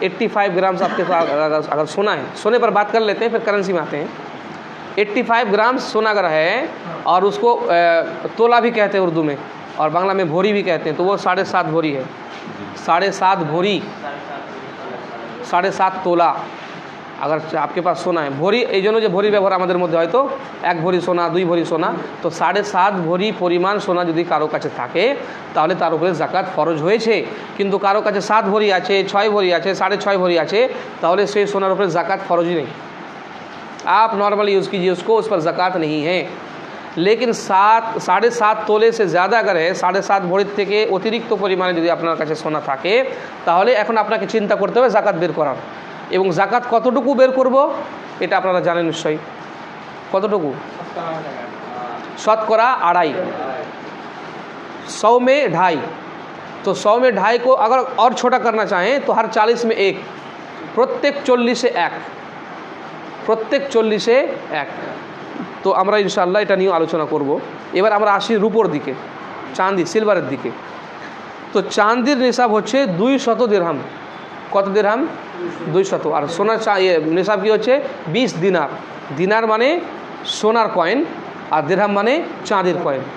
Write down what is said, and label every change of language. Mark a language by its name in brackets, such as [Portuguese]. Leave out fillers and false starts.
[Hindi] 85 grams आपके पास अगर सोना है, सोने पर बात कर लेते हैं, फिर करेंसी में आते हैं। 85 ग्राम सोना अगर है और उसको तोला भी कहते हैं उर्दू में, और बांग्ला में भोरी भी कहते हैं, तो वो 7.5 भोरी है। 7.5 भोरी, 7.5 तोला अगर आपके पास सोना है। [Bangla] ভরি এই জন্য যে ভরি ব্যবহার আমাদের মধ্যে হয়তো 1 ভরি সোনা, 2 ভরি সোনা, তো 7.5 ভরি পরিমাণ সোনা যদি কারো কাছে থাকে তাহলে তার উপরে জাকাত ফরজ হয়েছে। কিন্তু কারো কাছে 7 ভরি আছে, 6 ভরি আছে, 6.5 ভরি আছে, তাহলে সেই সোনার উপরে জাকাত ফরজই नहीं। [Hindi] आप नॉर्मली यूज़ कीजिए उसको, उस पर ज़कात नहीं है। लेकिन 7.5 तोले से ज़्यादा अगर है, [Bangla] 7.5 ভরির থেকে অতিরিক্ত পরিমাণে যদি আপনার কাছে সোনা থাকে, তাহলে এখন আপনাকে চিন্তা করতে হবে জাকাত বের করার। এবং জাকাত কতটুকু বের করব এটা আপনারা জানেন নিশ্চয়ই। কতটুকু? শতকরা 2.5, [Hindi] 100 में 2.5। तो 100 में 2.5 को अगर और छोटा करना चाहें तो हर 40 में 1, [Bangla] প্রত্যেক 40-এ 1, প্রত্যেক 40-এ 1। তো আমরা ইনশাআল্লাহ এটা নিয়ে আলোচনা করব। এবার আমরা আসি রূপোর দিকে, চাঁদি সিলভারের দিকে। তো চাঁদির নিসাব হচ্ছে 200 দিরহাম। কত দিরহাম? 200। আর সোনার নিসাব কি হচ্ছে? 20 দিনার। দিনার মানে সোনার কয়েন, আর দিরহাম মানে চাঁদির কয়েন।